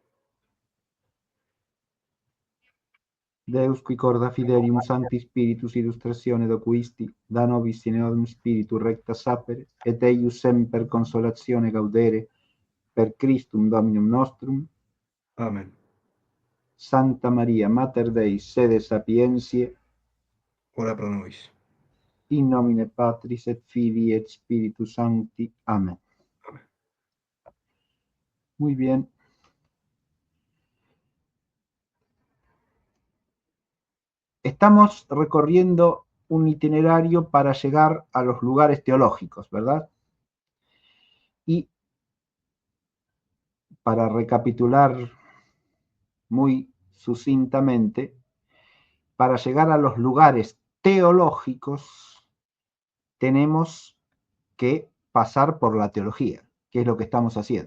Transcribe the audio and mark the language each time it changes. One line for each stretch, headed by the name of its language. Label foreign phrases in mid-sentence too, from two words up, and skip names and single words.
Latin: Deus qui corda fidelium Sancti Spiritus illustratione docuisti, da nobis in eodum spiritu recta sapere, et eius semper consolatione gaudere, per Christum Dominum nostrum. Amen. Sancta Maria, Mater Dei, sede sapientiae, Ora pro nobis. in nomine Patris et Filii et Spiritus Sancti.
Spanish: Amén. Amén. Muy bien. Estamos recorriendo un itinerario para llegar a los lugares teológicos, ¿verdad? Y para recapitular muy sucintamente, para llegar a los lugares teológicos tenemos que pasar por la teología, que es lo que estamos haciendo.